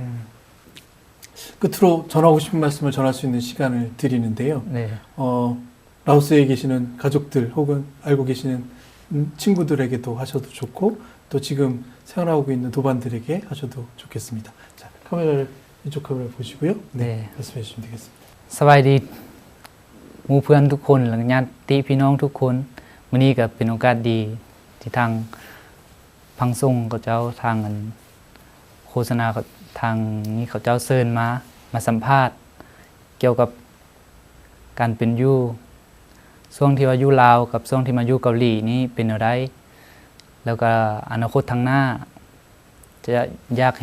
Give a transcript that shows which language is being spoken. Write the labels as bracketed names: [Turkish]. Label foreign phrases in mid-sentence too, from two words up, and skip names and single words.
[Korean] 끝으로 전하고 싶은 말씀을 전할 수 있는 시간을 드리는데요. 라오스에 계시는 가족들 혹은 알고 계시는 친구들에게도 하셔도 좋고 또 지금 생활하고 있는 도반들에게 하셔도 좋겠습니다. 자, 카메라를 이쪽 카메라 보시고요. 말씀해 주시면 되겠습니다. [Lao] ສະບາຍດີໝູ່ເພື່ອນທຸກຄົນຫຼັງຍາດພີ່ນ້ອງທຸກຄົນວັນນີ້ກໍເປັນໂອກາດດີທີ່ທາງພັງສົ່ງເຂົາເຈົ້າທາງໂຄສະນາທາງນີ້ເຂົາເຈົ້າເຊີນມາສຳ ພາດກ່ຽວກັບການເປັນຢູ່ຊ່ວງທີ່ວ່າຢູ່ລາວກັບຊ່ວງທີ່ມາຢູ່ເກົາຫຼີນີ້ເປັນຫຍັງແລ້ວກໍອະນາຄົດທາງໜ້າຈະຢາກເຮັ